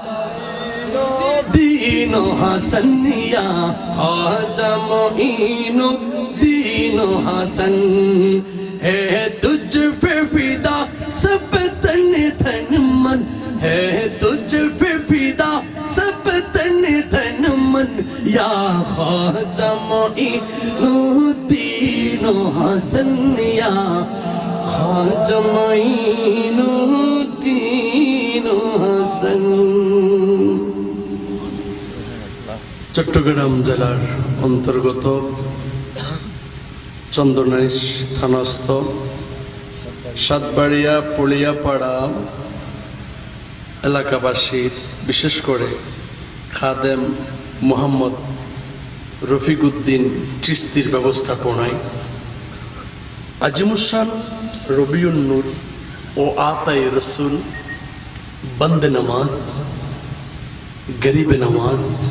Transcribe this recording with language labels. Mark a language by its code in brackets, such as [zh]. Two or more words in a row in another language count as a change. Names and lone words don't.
[ur] دین و حسن یا خواجہ معین الدین و حسن ہے تجھ پہ فدا سب تن تن من ہے تجھ پہ فدا سب تن تن من یا خواجہ معین الدین و حسن یا خواجہ معین الدین و حسن [bn] চট্টগ্রাম জেলার অন্তর্গত চন্দনাইশ থানাস্থ সাতবাড়িয়া পলিয়াপাড়া এলাকাবাসীর বিশেষ করে খাদেম মোহাম্মদ রফিকুদ্দিন চিশতির ব্যবস্থাপনায় আজিমুসান রবিউন নূর ও আতায়ে রসুল বন্দে নামাজ গরিবে নামাজ